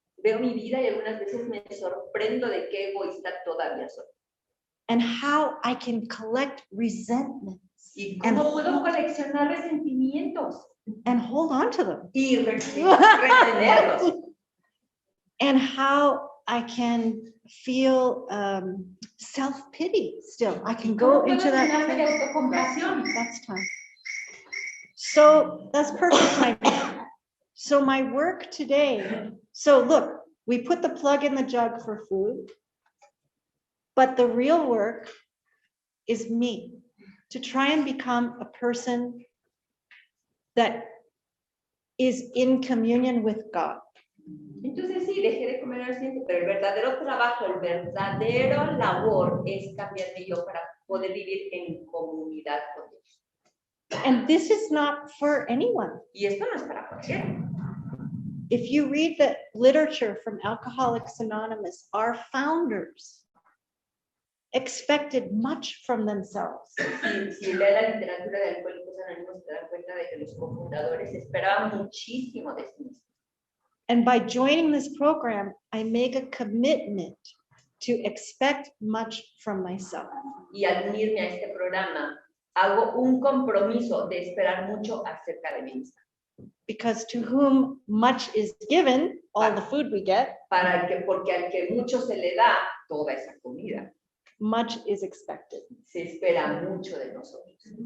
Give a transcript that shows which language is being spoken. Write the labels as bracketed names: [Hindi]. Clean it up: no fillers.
[Spanish] veo mi vida y algunas veces me sorprendo de qué egoísta todavía soy. [English] And how I can collect resentments [Spanish] Y cómo puedo coleccionar resentimientos [English] and hold on to them. [Spanish] y retenerlos. [English] And how I can feel self-pity still. I can go into that. That's time. So that's perfect timing. So my work today, so look, we put the plug in the jug for food, but the real work is me, to try and become a person that is in communion with God. [Spanish] Entonces sí, dejé de comer al centro, pero el verdadero trabajo, el verdadero labor es cambiarme yo para poder vivir en comunidad con Dios. [English] And this is not for anyone. [Spanish] Y esto no es para cualquiera. [English] If you read the literature from Alcoholics Anonymous, our founders expected much from themselves. [Spanish] Si lee la literatura de Alcohólicos Anónimos, te das cuenta de que los cofundadores esperaban muchísimo de sí mismos. [English] And by joining this program, I make a commitment to expect much from myself. [Spanish] Y al unirme a este programa, hago un compromiso de esperar mucho acerca de mí misma. [English] Because to whom much is given, all the food we get, [Spanish] Porque al que mucho se le da, toda esa comida. [English] much is expected. [Spanish] Se espera mucho de nosotros.